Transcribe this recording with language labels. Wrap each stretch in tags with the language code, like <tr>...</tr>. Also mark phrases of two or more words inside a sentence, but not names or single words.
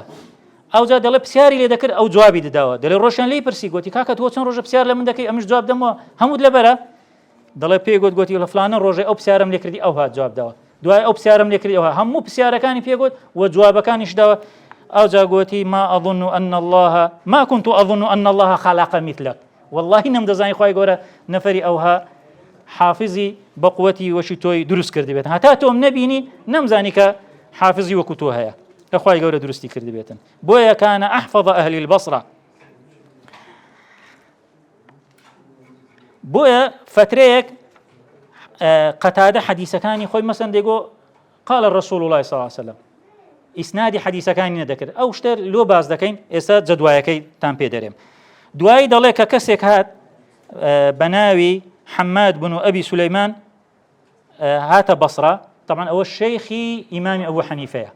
<ckb>ئەوجا دەڵێ پرسیاری لێ دەکرد، ئەو جوابی دەداوە. دەڵێ ڕۆژیان لێی پرسی، گوتی کاکە تۆ چەند ڕۆژە پرسیار لە من دەکەی؟ ئەمش جواب دەمەوە، هەمووت لەبەرە؟ دەڵێ پێی گوتی لە فلانە ڕۆژێ ئەو پرسیارم لێ کردی، ئەو هات جواب داوە، دوای ئەو پرسیارم لێ کردی، ئەوها هەموو پرسیارەکانی پێگوت و جوابەکانیش داوە. ئەوجا گوتی</ckb> <ar>ما كنت أظن أن الله خلق مثلك،</ar> <ckb>والله نەمدەزانی خوای گەورە نەفەری ئەوها حافظی بەقوەتی وەشی تۆی دروست کردی بێتن، هەتا تۆم نەبینی نەمزانی کە حافظی وەکو تۆ هەیە، کە خوای گەورە دروستی کردی بێتن.</ckb> <ar>بۆیە کانە ئەحفەظ ئەهلی البەسرە.</ar> <ckb>بۆیە فترەیەک قەتادە حەدیسەکانی خۆی مەسەن دەیگۆ</ckb> <ar>قال الرسول الله صلى الله عليه وسلم،</ar> <ckb>ئیسنادی حەدیسەکانی نەدەکرد. ئەو شتە لۆ باز دەکەین، ئێستا جەدوایەکەی تان پێ دەرێم. دوایی دەڵێ کە کەسێک هات بە ناوی حەماد بن ئەبی سولەیمان هاتە بەسرە، طبعا ئەوە شەیخی ئیمامی ئەبوو حەنیفەیە.</ckb>